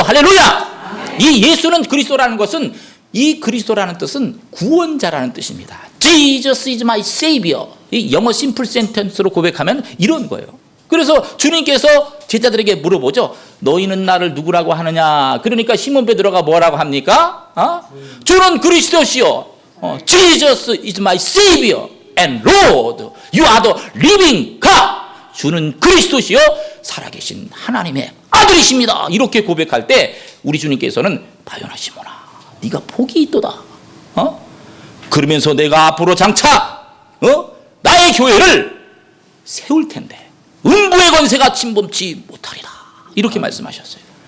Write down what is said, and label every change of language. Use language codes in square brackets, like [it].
[ko] 할렐루야. 이 예수는 그리스도라는 것은, 이 그리스도라는 뜻은 구원자라는 뜻입니다. [en] Jesus is my savior. [ko] 이 영어 심플 센텐스로 고백하면 이런 거예요. 그래서 주님께서 제자들에게 물어보죠. 너희는 나를 누구라고 하느냐? 그러니까 시몬 베드로가 뭐라고 합니까? 주는 그리스도시요. [en] Jesus is my savior and Lord. You are the living God. [ko] 주는 그리스도시요 살아계신 하나님의 아들이십니다. 이렇게 고백할 때 우리 주님께서는 바요나 시몬아, 네가 복이 있도다. 그러면서 내가 앞으로 장차 나의 교회를 세울 텐데 음부의 권세가 침범치 못하리라. 이렇게 말씀하셨어요.